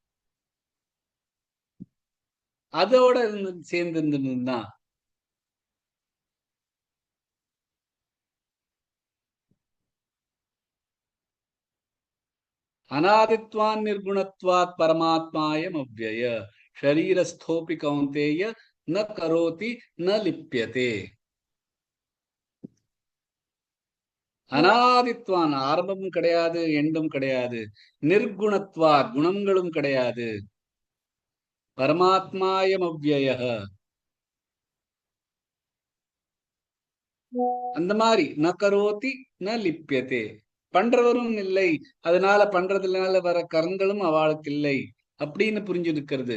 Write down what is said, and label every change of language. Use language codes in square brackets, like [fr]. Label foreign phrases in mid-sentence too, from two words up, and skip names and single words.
[ta] அதோட சேர்ந்து இருந்திருந்தா [sa] अनादित्वात् निर्गुणत्वात् परमात्मायम् अव्ययः शरीरस्थोऽपि कौन्तेय न करोति न लिप्यते. [ta] அனாதித்வான், ஆரம்பமும் கிடையாது, எண்டும் கிடையாது. நிர்குணத்வா, குணங்களும் கிடையாது. [sa] परमात्मायम् अव्ययः, [ta] அந்த மாதிரி [sa] न करोति न लिप्यते, [ta] பண்றவரும் இல்லை, அதனால பண்றதுனால வர கரங்களும் அவளுக்கு இல்லை அப்படின்னு புரிஞ்சிருக்கிறது.